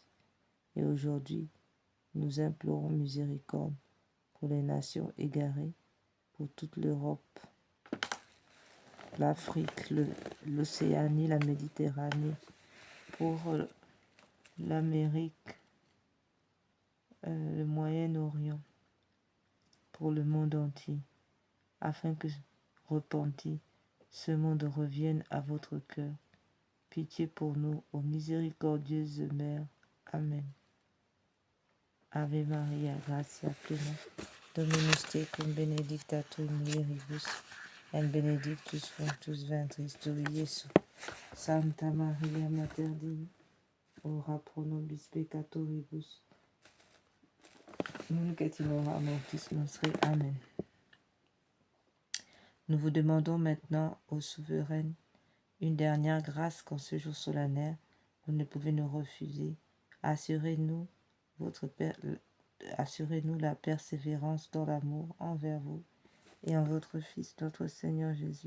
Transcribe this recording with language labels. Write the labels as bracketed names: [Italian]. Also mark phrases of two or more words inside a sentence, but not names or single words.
[French] Et aujourd'hui, nous implorons miséricorde pour les nations égarées, pour toute l'Europe, l'Afrique, l'Océanie, la Méditerranée, pour l'Amérique, le Moyen-Orient, pour le monde entier, afin que, repenti, ce monde revienne à votre cœur. Pitié pour nous, ô miséricordieuse Mère. Amen. [Latin] Ave Maria, gratia plena, Dominus tecum benedicta tu in mulieribus, et benedictus fructus ventris tui, Iesus. Santa Maria, Mater Dei, ora pro nobis peccatoribus, nunc et in hora mortis nostre. Amen. [French] Nous vous demandons maintenant, ô souveraine, une dernière grâce qu'en ce jour solennel, vous ne pouvez nous refuser. Assurez-nous la persévérance dans l'amour envers vous et en votre Fils, notre Seigneur Jésus.